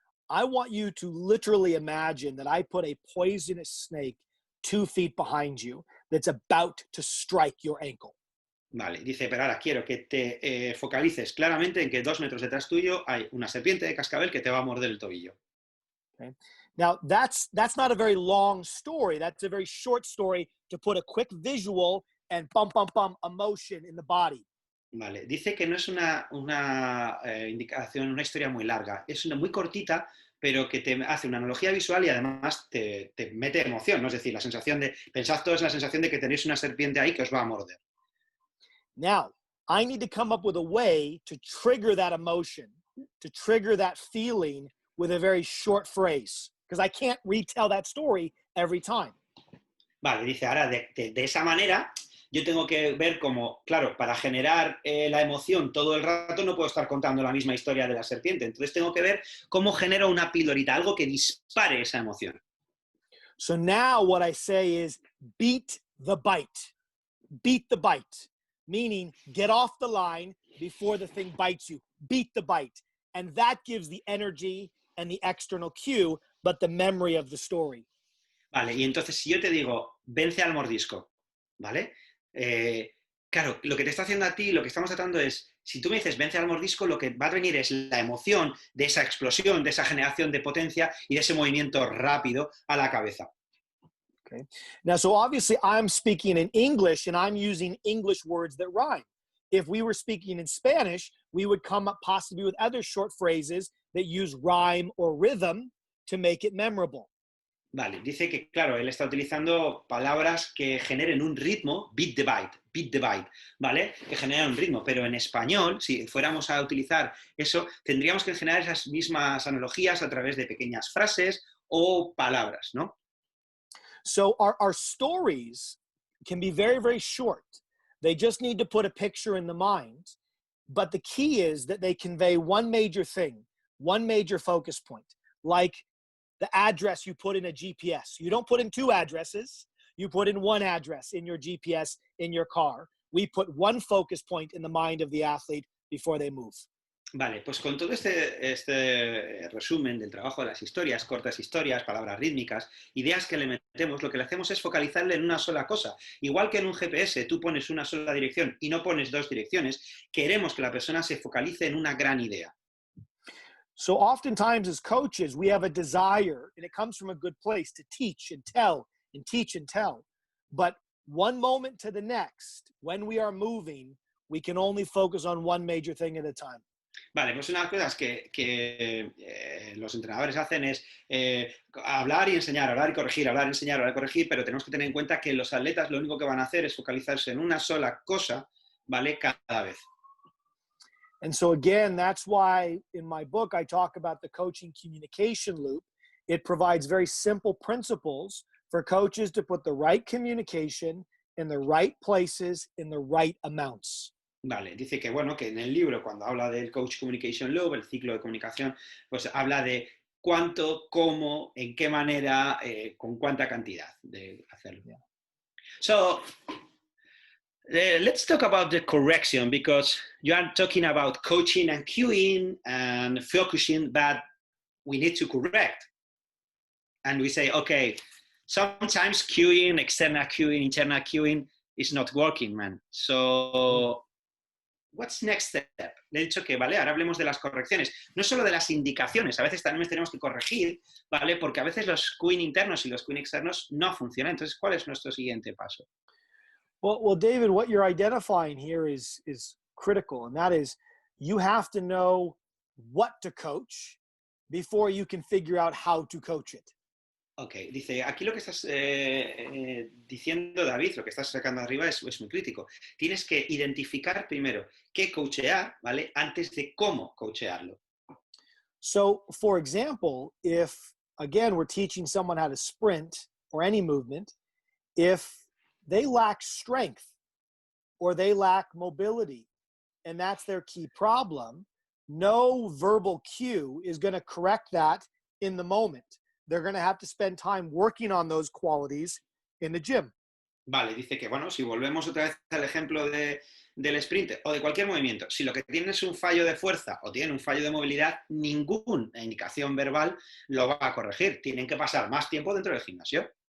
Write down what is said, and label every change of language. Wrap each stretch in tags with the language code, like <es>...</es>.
<en>I want you to literally imagine that I put a poisonous snake 2 feet behind you that's about to strike your ankle.</en> <es>Vale, dice, pero ahora quiero que te focalices claramente en que 2 metros detrás tuyo hay una serpiente de cascabel que te va a morder el tobillo.</es> <en>Okay. Now, that's not a very long story. That's a very short story to put a quick visual and bum, bum, bum emotion in the body.</en> <es>Vale, dice que no es una indicación, una historia muy larga, es una muy cortita, pero que te hace una analogía visual y además te mete emoción, ¿no? Es decir, la sensación de, pensad todos en la sensación de que tenéis una serpiente ahí que os va a morder.</es> <en>Now, I need to come up with a way to trigger that emotion, to trigger that feeling with a very short phrase, because I can't retell that story every time.</en> <es>Vale, dice, ahora de esa manera yo tengo que ver cómo, claro, para generar la emoción todo el rato no puedo estar contando la misma historia de la serpiente, entonces tengo que ver cómo genero una pildorita, algo que dispare esa emoción.</es> <en>So now what I say is beat the bite. Beat the bite, meaning get off the line before the thing bites you. Beat the bite. And that gives the energy and the external cue, but the memory of the story.</en> <es>Vale, y entonces si yo te digo, vence al mordisco, ¿vale? Claro, lo que te está haciendo a ti, lo que estamos tratando es, si tú me dices vence al mordisco, lo que va a venir es la emoción de esa explosión, de esa generación de potencia y de ese movimiento rápido a la cabeza.</es> <en>Okay. Now, so obviously I'm speaking in English and I'm using English words that rhyme. If we were speaking in Spanish, we would come up possibly with other short phrases that use rhyme or rhythm to make it memorable.</en> <es>Vale, dice que, claro, él está utilizando palabras que generen un ritmo,</es> <en>beat the bite,</en> <es>¿vale? Que generan un ritmo, pero en español, si fuéramos a utilizar eso, tendríamos que generar esas mismas analogías a través de pequeñas frases o palabras, ¿no?</es> <en>So our stories can be very, very short. They just need to put a picture in the mind. But the key is that they convey one major thing, one major focus point. Like the address you put in a GPS. You don't put in 2 addresses. You put in 1 address in your GPS in your car. We put 1 focus point in the mind of the athlete before they move.</en> <es>Vale, pues con todo este resumen del trabajo de las historias, cortas historias, palabras rítmicas, ideas que le metemos, lo que le hacemos es focalizarle en una sola cosa. Igual que en un GPS tú pones una sola dirección y no pones 2 direcciones, queremos que la persona se focalice en una gran idea.</es> <en>So oftentimes as coaches, we have a desire, and it comes from a good place, to teach and tell and teach and tell. But one moment to the next, when we are moving, we can only focus on one major thing at a time.</en> <es>Vale, pues una de las cosas que los entrenadores hacen es hablar y enseñar, hablar y corregir, hablar y enseñar, hablar y corregir, pero tenemos que tener en cuenta que los atletas lo único que van a hacer es focalizarse en una sola cosa, ¿vale? Cada vez.</es> <en>And so again, that's why in my book, I talk about the coaching communication loop. It provides very simple principles for coaches to put the right communication in the right places in the right amounts.</en> <es>Vale, dice que bueno, que en el libro cuando habla del Coach Communication Loop, el ciclo de comunicación, pues habla de cuánto, cómo, en qué manera, con cuánta cantidad de hacerlo.</es> <en>Yeah. So, let's talk about the correction, because you are talking about coaching and cueing and focusing, but we need to correct. And we say, okay, sometimes cueing, external cueing, internal cueing is not working, man. So, what's next step?</en> <es>Le he dicho que, vale, ahora hablemos de las correcciones. No solo de las indicaciones, a veces también tenemos que corregir, ¿vale? Porque a veces los cueing internos y los cueing externos no funcionan. Entonces, ¿cuál es nuestro siguiente paso?</es> <en>Well, David, what you're identifying here is critical, and that is you have to know what to coach before you can figure out how to coach it.</en> <es>Ok, dice, aquí lo que estás diciendo, David, lo que estás sacando arriba es muy crítico. Tienes que identificar primero qué coachear, ¿vale? Antes de cómo coachearlo.</es> <en>So, for example, if, again, we're teaching someone how to sprint or any movement, if they lack strength or they lack mobility, and that's their key problem, no verbal cue is going to correct that in the moment. They're going to have to spend time working on those qualities in the gym.</en> <es>Vale, dice que, bueno, si volvemos otra vez al ejemplo del sprint o de cualquier movimiento, si lo que tienen es un fallo de fuerza o tienen un fallo de movilidad, ninguna indicación verbal lo va a corregir. Tienen que pasar más tiempo dentro del gimnasio.</es>